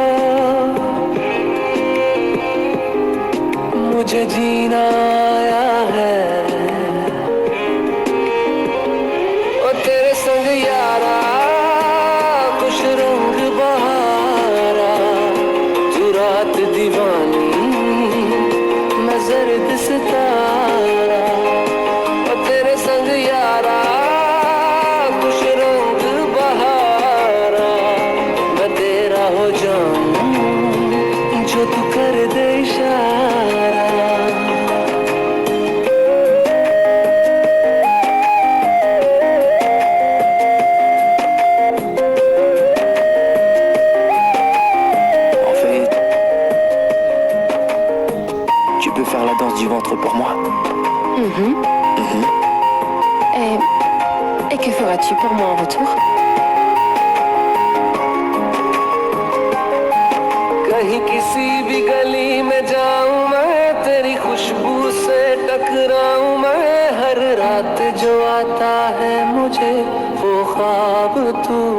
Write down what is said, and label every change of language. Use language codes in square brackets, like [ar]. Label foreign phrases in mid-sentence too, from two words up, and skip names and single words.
[hi] मुझे जीना आया है ओ तेरे संग यारा कुछ रंग बहारा तू रात दीवानी मैं जर्द सितारा [fr] Faire la danse du ventre pour moi. Et que feras-tu pour moi en retour? [hi] कहीं किसी भी गली में जाऊं मैं तेरी खुशबू से टकराऊं मैं हर रात जो आता है मुझे वो ख्वाब तू